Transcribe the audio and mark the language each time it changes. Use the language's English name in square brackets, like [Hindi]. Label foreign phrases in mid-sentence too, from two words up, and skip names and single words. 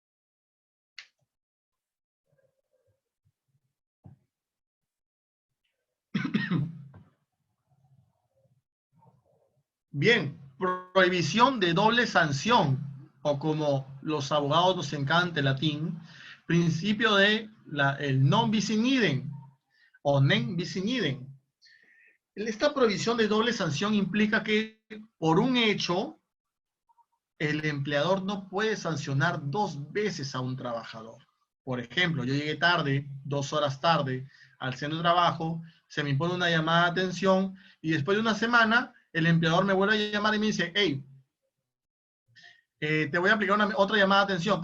[Spanish] Bien, prohibición de doble sanción, o como los abogados nos encanta el latín, principio de el [Latin] non bis in idem [Spanish] o [Latin] nen bis in idem. [Spanish] Esta prohibición de doble sanción implica que por un hecho el empleador no puede sancionar 2 veces a un trabajador. Por ejemplo, yo llegué tarde, 2 horas tarde al centro de trabajo, se me impone una llamada de atención y después de una semana el empleador me vuelve a llamar y me dice, hey, te voy a aplicar otra llamada de atención.